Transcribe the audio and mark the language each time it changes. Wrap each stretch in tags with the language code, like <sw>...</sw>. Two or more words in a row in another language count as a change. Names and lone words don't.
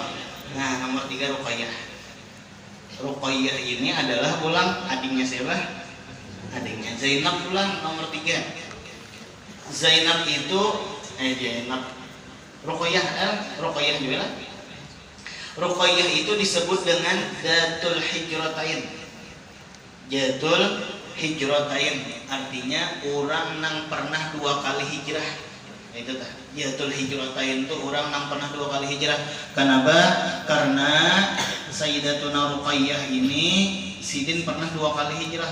<bjn>Nah nomor 3 Ruqayyah ini adalah pulang adiknya siapa? Adiknya Zainab pulang nomor 3. Zainab itu Ruqayyah juga lah.</bjn> <id>Ruqayyah itu disebut dengan Datul Hijratain.</id> <bjn>Artinya orang nang pernah 2 kali hijrah. Itu tah. Datul Hijratain itu orang nang pernah 2 kali hijrah.</bjn> <id>Kenapa?</id> <bjn>Karena Sayyidatuna Ruqayyah ini sidin pernah 2 kali hijrah.</bjn>